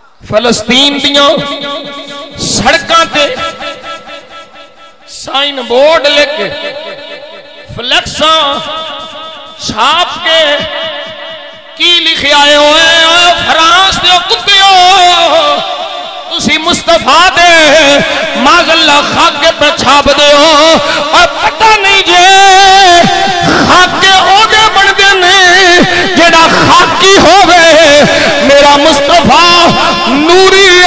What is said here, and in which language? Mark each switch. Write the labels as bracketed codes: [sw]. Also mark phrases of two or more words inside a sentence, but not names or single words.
[pa] فلسطین دیاں سڑکاں تے سائن بورڈ لے کے فلیکساں چھاپ کے کی لکھے آئے ہوئے فرانس دے کتیو تسی مصطفیٰ دے [ar] ماذ اللہ [pa] خاکے پہ چھاپ دے ہو اور پتہ نہیں جے خاکے ہو گئے بڑھ گئے نہیں جیڑا خاکی ہو گئے میرا مصطفیٰ نوری